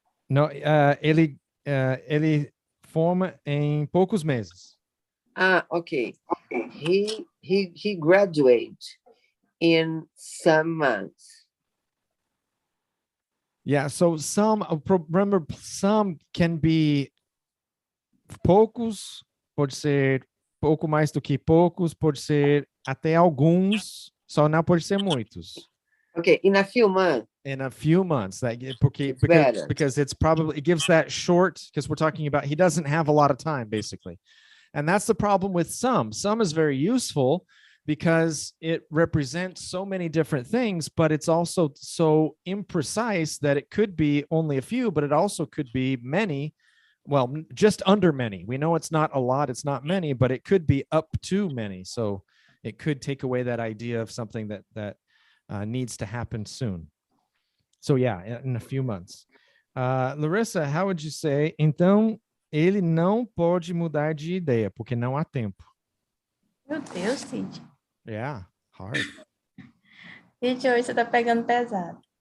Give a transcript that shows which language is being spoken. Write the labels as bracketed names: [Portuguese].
[Portuguese] No, ele forma em poucos meses. [English] Okay. He graduates in some months. Yeah, so remember, some can be [Portuguese] poucos, pode ser pouco mais do que poucos, pode ser até alguns, só não pode ser muitos. [English] Okay, in a few months. In a few months, It's better. because it gives that short, because we're talking about, he doesn't have a lot of time, basically. And that's the problem with some. Some is very useful because it represents so many different things, but it's also so imprecise that it could be only a few, but it also could be many. Well, just under many. We know it's not a lot, it's not many, but it could be up to many. So it could take away that idea of something that needs to happen soon. So yeah, in a few months. Larissa, how would you say? [Portuguese] Então, ele não pode mudar de ideia, porque não há tempo. Meu Deus, Cid. [English] Yeah, hard. [Portuguese] Cid, hoje você tá pegando pesado.